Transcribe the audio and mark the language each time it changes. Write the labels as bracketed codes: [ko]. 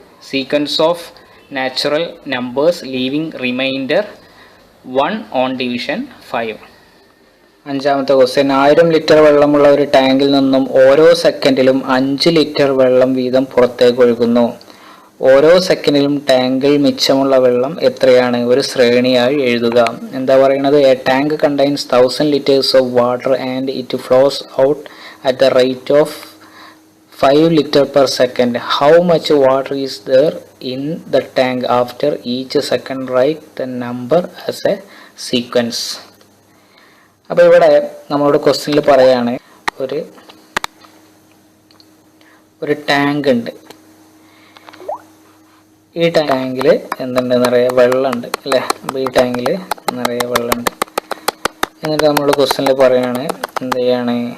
[en] Sequence of natural numbers leaving remainder 1 on division 5. [ml] 5-ാമത്തെ question. 1000 litre വെള്ളമുള്ള ഒരു ടാങ്കിൽ നിന്നും ഓരോ സെക്കൻഡിലും 5 ലിറ്റർ വെള്ളം വീതം പുറത്തേക്ക് ഒഴുകുന്നു. ഓരോ സെക്കൻഡിലും ടാങ്കിൽ മിച്ചമുള്ള വെള്ളം എത്രയാണ്? ഒരു ശ്രേണിയായി എഴുതുക. എന്താ പറയുന്നത്? [en] A tank contains 1000 liters of water and it flows out at the rate of 5 liters per second. How much water is there in the tank after each second? Write the number as a sequence. [ml] അപ്പോൾ ഇവിടെ നമ്മളോട് ക്വസ്റ്റ്യനിൽ പറയാണ്, ഒരു tank ഉണ്ട്. ഈ ടാങ്കിൽ എന്തുണ്ട്? നിറയെ വെള്ളമുണ്ട് അല്ലേ? അപ്പോൾ ഈ ടാങ്കിൽ നിറയെ വെള്ളമുണ്ട്. എന്നിട്ട് നമ്മളോട് ക്വസ്റ്റ്യനിൽ പറയാണ് എന്ത് ചെയ്യാണ്?